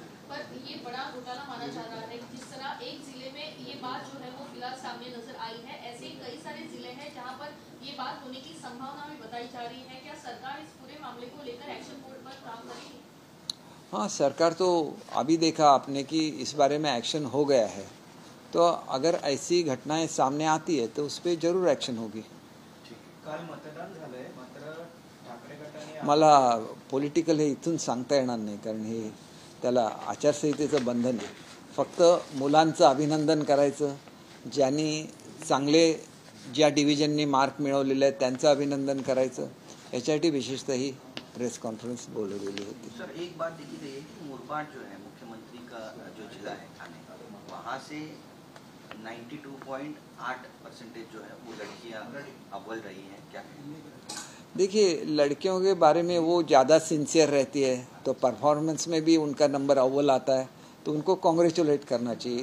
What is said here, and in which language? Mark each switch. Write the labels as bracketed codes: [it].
[hi] पर ये बड़ा घोटाला माना जा रहा है. जिस तरह एक जिले में ये बात जो है वो फिलहाल सामने नजर आई है, ऐसे कई सारे जिले हैं जहां पर ये बात होने की संभावना भी बताई जा रही है. क्या सरकार इस पूरे मामले को लेकर एक्शन बोर्ड पर काम करेगी? हाँ, सरकार तो अभी देखा आपने कि इस बारे में एक्शन हो गया है. तो अगर ऐसी घटनाएं सामने आती है तो उस पर जरूर एक्शन होगी. [mr] मला पॉलिटिकल हे इथून सांगता येणार नाही कारण हे त्याला आचारसंहितेचं बंधन आहे. फक्त मुलांचं अभिनंदन करायचं. ज्यांनी चांगले ज्या डिव्हिजननी मार्क मिळवलेले आहेत त्यांचं अभिनंदन करायचं. याच्यासाठी विशेषतः ही प्रेस कॉन्फ्रेंस बोलवलेली होती. [hi] सर, एक बात देखी गई है कि मुरबाड जो है मुख्यमंत्री का जो जिला है ठाणे, वहाँ से 92.8% जो है वो लड़कियाँ अव्वल रही हैं. क्या देखिए, लड़कियों के बारे में वो ज़्यादा सिंसियर रहती है, तो परफॉर्मेंस में भी उनका नंबर अव्वल आता है, तो उनको कॉन्ग्रेचुलेट करना चाहिए।